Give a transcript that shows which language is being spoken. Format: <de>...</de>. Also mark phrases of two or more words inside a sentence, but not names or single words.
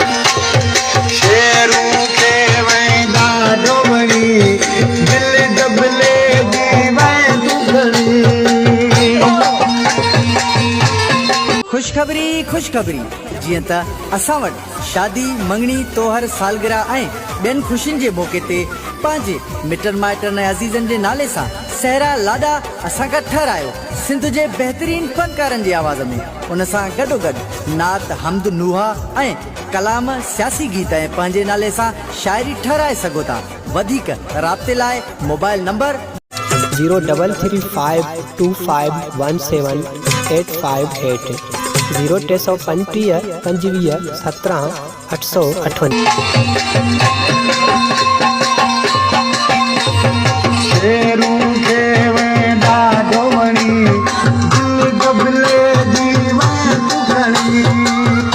<sd>शेरू के वेंदा डोबड़ी दिल डबले दीवा दुगड़ी खुशखबरी जीअं त असां वटि शादी मंगणी तोहर सालगिरह ऐं ॿियनि ख़ुशियुनि जे मौक़े ते पंहिंजे मिटनि माइटनि ऐं अज़ीज़नि जे नाले सां सहरा लाॾा असां खां ठहिरायो सिंध जे बहितरीन फनकारनि जी आवाज़ में उन सां गॾोगॾु नात हमद नुहा ऐं कलाम सियासी गीत ऐं पंहिंजे नाले सां शाइरी ठहिराए सघो था। वधीक राब्ते लाइ मोबाइल नंबर 03352517858 0335 25 17 858। शेरू के वेंदा डोबड़ी दिल डबले दीवा दुगड़ी</sd>